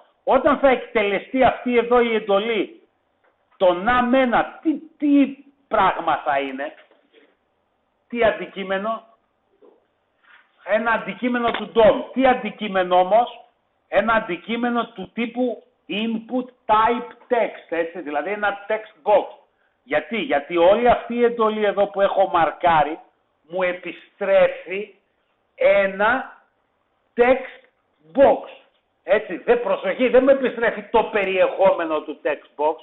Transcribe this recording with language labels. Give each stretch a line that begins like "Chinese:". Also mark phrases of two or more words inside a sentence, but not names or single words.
Greek: Όταν θα εκτελεστεί αυτή εδώ η εντολή, το num1 τι πράγμα θα είναι? Τι αντικείμενο? Ένα αντικείμενο του DOM. Τι αντικείμενο όμως? Ένα αντικείμενο του τύπου
English: input type text,
Greek: έτσι, δηλαδή ένα
English: text box.
Greek: Γιατί όλη αυτή η εντολή εδώ που έχω μαρκάρει μου επιστρέφει ένα
English: text box.
Greek: Έτσι, προσοχή, δεν με επιστρέφει το περιεχόμενο του
English: text box.